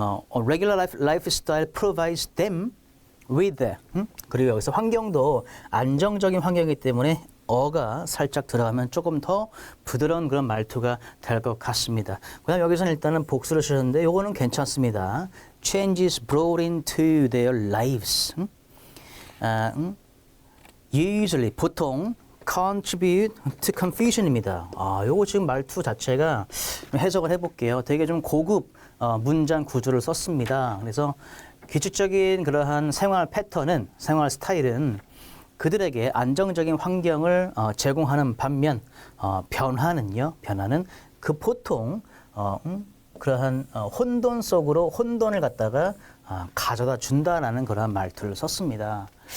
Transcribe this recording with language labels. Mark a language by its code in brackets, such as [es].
[en] regular lifestyle provides them with [ko] 그리고 여기서 환경도 안정적인 환경이기 때문에 어가 살짝 들어가면 조금 더 부드러운 그런 말투가 될 것 같습니다. 그다음 여기서는 일단은 복수를 쓰셨는데 요거는 괜찮습니다. [en] Changes brought into their lives. Usually [ko] 보통 [en] contribute to confusion입니다. [ko] 요거 지금 말투 자체가 해석을 해볼게요. 되게 좀 고급 문장 구조를 썼습니다. 그래서 규칙적인 그러한 생활 패턴은 생활 스타일은 그들에게 안정적인 환경을 제공하는 반면 변화는 그 보통 그러한 혼돈 속으로 혼돈을 갖다가 가져다 준다라는 그런 말투를 썼습니다.